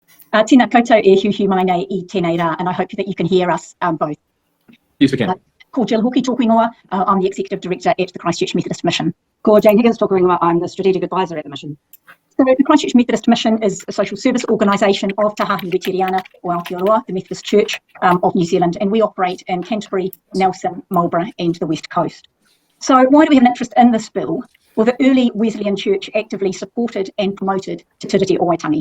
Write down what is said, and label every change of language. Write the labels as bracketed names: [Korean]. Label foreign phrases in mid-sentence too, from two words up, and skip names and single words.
[Māori] Tēnā koutou e hiuhiu mai nei I tēnei rā, [English] and I hope that you can hear us both. Yes, we can. [Māori] Ko Jill Hoki tōku ingoa, [English] I'm the Executive Director at the Christchurch Methodist Mission. [Māori] Ko Jane Higgins tōku ingoa, [English] I'm the Strategic Advisor at the Mission. So the Christchurch Methodist Mission is a social service organisation of Tahahi Weteriana, or Aotearoa, the Methodist Church of New Zealand, and we operate in Canterbury, Nelson, Marlborough and the West Coast. So why do we have an interest in this bill? Well, the early Wesleyan Church actively supported and promoted Te Tiriti o Waitangi.